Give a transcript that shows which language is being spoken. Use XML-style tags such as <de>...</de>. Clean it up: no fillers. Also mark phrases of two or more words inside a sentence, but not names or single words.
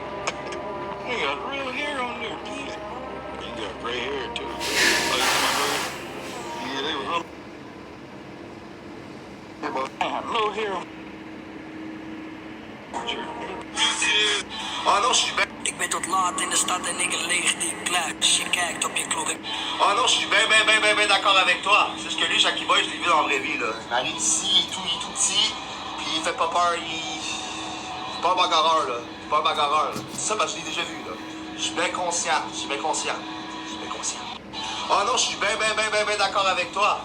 <en>You got real hair on there. You got gray hair, too. Oh, you see my brother? Yeah, they was no hair on the chair.</en> <fr>Oh, non, je suis ben...</fr> <nl>Ik ben tot laat in de stad en ik leeg die klaar. Je kijkt op je klok.</nl> <fr>Oh non, je suis ben d'accord avec toi. C'est ce que lui, Jackie Boy, je l'ai vu dans la vraie vie, là. Il arrive ici, il est tout petit, puis il fait pas peur, c'est pas un bagarreur, là. C'est pas un bagarreur, là. Ça, je l'ai déjà vu, là. Je suis bien conscient. Oh non, je suis ben d'accord avec toi.</fr>